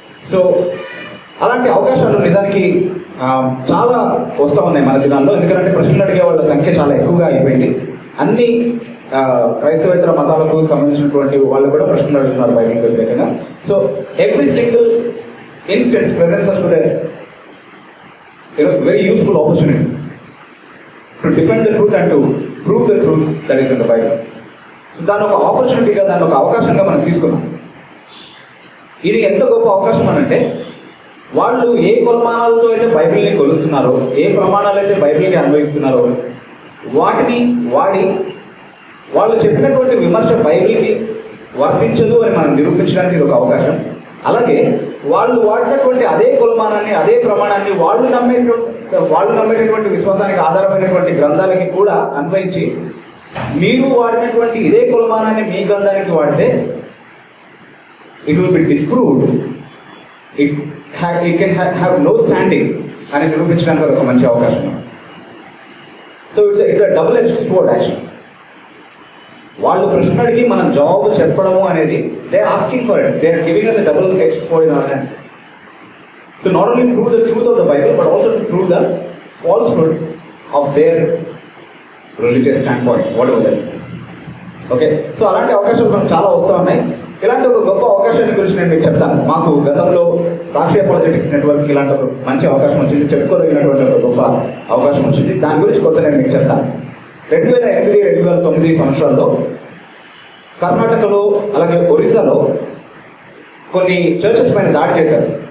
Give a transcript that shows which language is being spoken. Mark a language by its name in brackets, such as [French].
[Telugu] So అలాంటి అవకాశాలు నిజానికి చాలా వస్తూ ఉన్నాయి మన దినాల్లో. ఎందుకంటే ప్రశ్నలు అడిగే వాళ్ళ సంఖ్య చాలా ఎక్కువగా అయిపోయింది. అన్ని క్రైస్తవేతర మతాలకు సంబంధించినటువంటి వాళ్ళు కూడా ప్రశ్నలు అడుగుతున్నారు బైబిల్కి వ్యతిరేకంగా. [English] So every single instance presents us with a very useful opportunity to defend the truth and to prove the truth that is in the Bible. [Telugu] So దాని ఒక ఆపర్చునిటీగా, దాని ఒక అవకాశంగా మనం తీసుకున్నాం. ఇది ఎంత గొప్ప అవకాశం అనంటే, వాళ్ళు ఏ కొలమానాలతో అయితే బైబిల్ని కొలుస్తున్నారో, ఏ ప్రమాణాలు అయితే బైబిల్కి అన్వయిస్తున్నారో వాటిని వాడి వాళ్ళు చెప్పినటువంటి విమర్శ బైబిల్కి వర్తించదు అని మనం నిరూపించడానికి ఇది ఒక అవకాశం. అలాగే వాళ్ళు వాడినటువంటి అదే కొలమానాన్ని, అదే ప్రమాణాన్ని వాళ్ళు నమ్మేటటువంటి విశ్వాసానికి ఆధారమైనటువంటి గ్రంథాలకి కూడా అన్వయించి, మీరు వాడినటువంటి ఇదే కొలమానాన్ని మీ గ్రంథానికి వాడితే [English] it will be disproved, it can have no standing [Telugu] అని నిరూపించడానికి ఒక మంచి అవకాశం. [English] So it's a double edged sword actually. [Telugu] వాళ్ళు ప్రశ్న అడిగి మనం జవాబు చెప్పడము అనేది, [English] They are asking for it, they are giving us a double edged sword in our hands to not only prove the truth of the Bible but also to prove the falsehood of their religious standpoint, whatever that is. [Telugu] Okay, so అలాంటి అవకాశాలు మనకు చాలా వస్తూ ఉన్నాయి. ఇలాంటి ఒక గొప్ప అవకాశాన్ని గురించి నేను మీకు చెప్తాను. మాకు గతంలో సాక్షి అపాలజెటిక్స్ నెట్వర్క్ ఇలాంటి ఒక మంచి అవకాశం వచ్చింది, చెప్పుకోదగినటువంటి ఒక గొప్ప అవకాశం వచ్చింది. దాని గురించి కొత్త నేను మీకు చెప్తాను. 2008-2009 సంవత్సరాల్లో కర్ణాటకలో, అలాగే ఒరిస్సాలో కొన్ని చర్చెస్ పైన దాడి చేశారు.